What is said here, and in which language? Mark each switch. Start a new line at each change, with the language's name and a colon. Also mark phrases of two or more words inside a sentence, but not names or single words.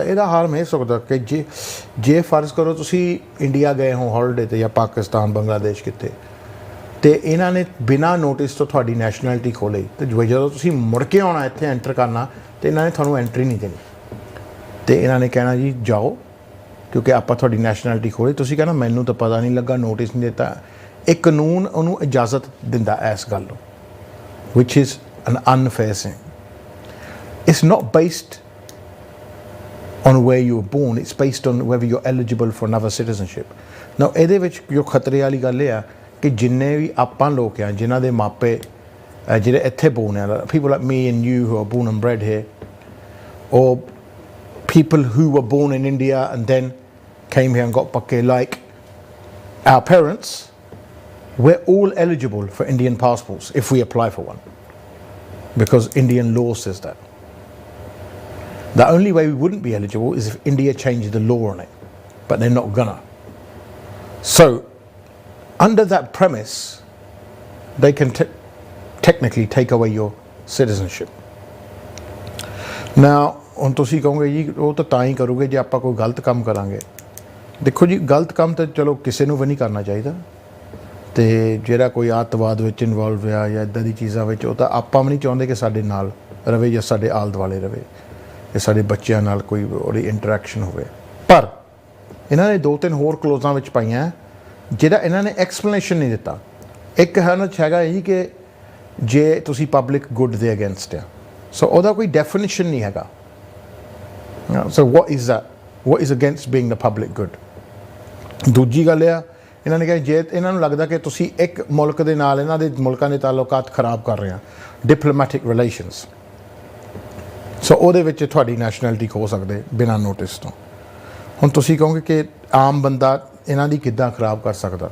Punjabi: ਇਹਦਾ ਹਾਰਮ ਇਹ ਸਕਦਾ ਕਿ ਜੇ ਫਰਜ਼ ਕਰੋ ਤੁਸੀਂ ਇੰਡੀਆ ਗਏ ਹੋ ਹੌਲੀਡੇ 'ਤੇ ਜਾਂ ਪਾਕਿਸਤਾਨ ਬੰਗਲਾਦੇਸ਼ ਕਿਤੇ ਅਤੇ ਇਹਨਾਂ ਨੇ ਬਿਨਾਂ ਨੋਟਿਸ ਤੋਂ ਤੁਹਾਡੀ ਨੈਸ਼ਨੈਲਿਟੀ ਖੋਹ ਲਈ ਅਤੇ ਜਦੋਂ ਤੁਸੀਂ ਮੁੜ ਕੇ ਆਉਣਾ ਇੱਥੇ ਐਂਟਰ ਕਰਨਾ ਅਤੇ ਇਹਨਾਂ ਨੇ ਤੁਹਾਨੂੰ ਐਂਟਰੀ ਨਹੀਂ ਦੇਣੀ ਅਤੇ ਇਹਨਾਂ ਨੇ ਕਹਿਣਾ ਜੀ ਜਾਓ ਕਿਉਂਕਿ ਆਪਾਂ ਤੁਹਾਡੀ ਨੈਸ਼ਨੈਲਿਟੀ ਖੋਹੀ। ਤੁਸੀਂ ਕਹਿਣਾ ਮੈਨੂੰ ਤਾਂ ਪਤਾ ਨਹੀਂ ਲੱਗਾ ਨੋਟਿਸ ਨਹੀਂ ਦਿੱਤਾ। ਇਹ ਕਾਨੂੰਨ ਉਹਨੂੰ ਇਜਾਜ਼ਤ ਦਿੰਦਾ ਇਸ ਗੱਲ ਨੂੰ
English: which is an unfair thing. it's not based on where you were born, it's based on whether you're eligible for another citizenship. Now
Punjabi: ਇਹਦੇ ਵਿੱਚ ਜੋ ਖਤਰੇ ਵਾਲੀ ਗੱਲ ਇਹ ਆ ਕਿ ਜਿੰਨੇ ਵੀ ਆਪਾਂ ਲੋਕ ਆ ਜਿਨ੍ਹਾਂ ਦੇ ਮਾਪੇ ਜਿਹੜੇ ਇੱਥੇ ਬੋਰਨ ਆ
English: people like me and you who are born and bred here or people who were born in India and then came here and got pakke like our parents, we're all eligible for Indian passports if we apply for one because Indian law says that. The only way we wouldn't be eligible is if India changed the law on it, but they're not gonna. So, under that premise, they can technically take away your citizenship. Now,
Punjabi: ਹੁਣ ਤੁਸੀਂ ਕਹੋਗੇ ਜੀ ਉਹ ਤਾਂ ਹੀ ਕਰੋਗੇ ਜੇ ਆਪਾਂ ਕੋਈ ਗਲਤ ਕੰਮ ਕਰਾਂਗੇ। ਦੇਖੋ ਜੀ ਗਲਤ ਕੰਮ ਤਾਂ ਚਲੋ ਕਿਸੇ ਨੂੰ ਵੀ ਨਹੀਂ ਕਰਨਾ ਚਾਹੀਦਾ ਅਤੇ ਜਿਹੜਾ ਕੋਈ ਅੱਤਵਾਦ ਵਿੱਚ ਇਨਵੋਲਵ ਆ ਜਾਂ ਇੱਦਾਂ ਦੀ ਚੀਜ਼ਾਂ ਵਿੱਚ ਉਹ ਤਾਂ ਆਪਾਂ ਵੀ ਨਹੀਂ ਚਾਹੁੰਦੇ ਕਿ ਸਾਡੇ ਨਾਲ ਰਵੇ ਜਾਂ ਸਾਡੇ ਆਲੇ ਦੁਆਲੇ ਰਵੇ ਕਿ ਸਾਡੇ ਬੱਚਿਆਂ ਨਾਲ ਕੋਈ ਉਹਦੀ ਇੰਟਰੈਕਸ਼ਨ ਹੋਵੇ। ਪਰ ਇਹਨਾਂ ਨੇ 2-3 ਹੋਰ ਕਲੋਜ਼ਾਂ ਵਿੱਚ ਪਾਈਆਂ ਜਿਹੜਾ ਇਹਨਾਂ ਨੇ ਐਕਸਪਲੇਨੇਸ਼ਨ ਨਹੀਂ ਦਿੱਤਾ। ਇੱਕ ਹੈ ਉਹਨਾਂ 'ਚ ਹੈਗਾ ਜੀ ਕਿ ਜੇ ਤੁਸੀਂ
English: public good
Punjabi: ਦੇ ਅਗੇਂਸਟ ਆ ਸੋ ਉਹਦਾ ਕੋਈ ਡੈਫੀਨੇਸ਼ਨ ਨਹੀਂ ਹੈਗਾ।
English: ਸੋ what is that? What is against being the public good?
Punjabi: ਦੂਜੀ ਗੱਲ ਆ ਇਹਨਾਂ ਨੇ ਕਿਹਾ ਜੇ ਇਹਨਾਂ ਨੂੰ ਲੱਗਦਾ ਕਿ ਤੁਸੀਂ ਇੱਕ ਮੁਲਕ ਦੇ ਨਾਲ ਇਹਨਾਂ ਦੇ ਮੁਲਕਾਂ ਦੇ ਤਾਲੁਕਾਤ ਖਰਾਬ ਕਰ ਰਹੇ ਆ
English: diplomatic relations
Punjabi: ਸੋ ਉਹਦੇ ਵਿੱਚ ਤੁਹਾਡੀ ਨੈਸ਼ਨੈਲਿਟੀ ਖੋ ਸਕਦੇ ਬਿਨਾਂ ਨੋਟਿਸ ਤੋਂ। ਹੁਣ ਤੁਸੀਂ ਕਹੋਗੇ ਕਿ ਆਮ ਬੰਦਾ ਇਹਨਾਂ ਦੀ ਕਿੱਦਾਂ ਖਰਾਬ ਕਰ ਸਕਦਾ?